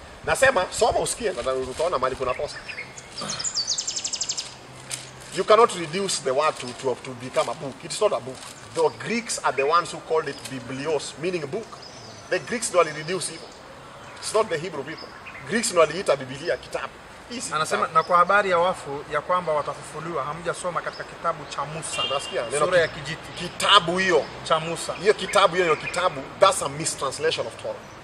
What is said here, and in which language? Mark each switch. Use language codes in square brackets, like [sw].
[sw] Nasema soma usikie na utaona mahali kuna kosa. [en] You cannot reduce the word to become a book. It's not a book. The Greeks are the ones who called it Biblios, meaning book. The Greeks [sw] ndio walireduce hivyo. [en] It's not the Hebrew people. [sw] Greeks ndio waliita Biblia kitabu. Anasema na kwa habari ya wafu ya kwamba watafufuliwa, hamjasoma katika kitabu cha Musa. Unasikia? Sura ya kijiti. Kitabu hiyo Cha Musa. Hiyo kitabu, [en] that's a mistranslation of Torah.